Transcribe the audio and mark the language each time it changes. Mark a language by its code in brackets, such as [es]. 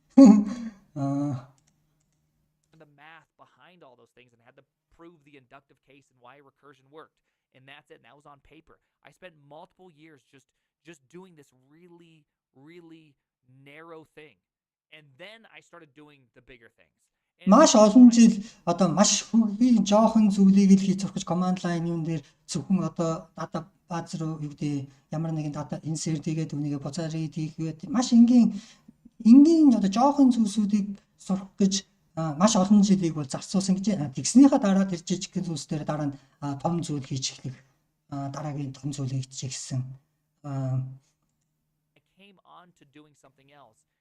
[en] The math behind all those things and had to prove the inductive case and why recursion worked. And that's it. And that was on paper. I spent multiple years just doing this really, really narrow thing. And then I started doing the bigger things. [mn] Маш олон жил одоо маш хөгийн жоохон зүйлийг л хийж сурах гэж command line юм дээр зөвхөн одоо data base руу юу гэдэг ямар нэгэн data insert хийгээд үүнийгээ буцаад read хийгээд маш энгийн одоо жоохон зүйлсүүдийг сурах гэж маш олон жилийг бол зарцуулсан гэж тэгснийхаа дараа тэр жижиг зүйлс дээр дараа нь том зүйл хийж эхлэх дараагийн том зүйлийг хийчихсэн. [en] I came on to doing something else.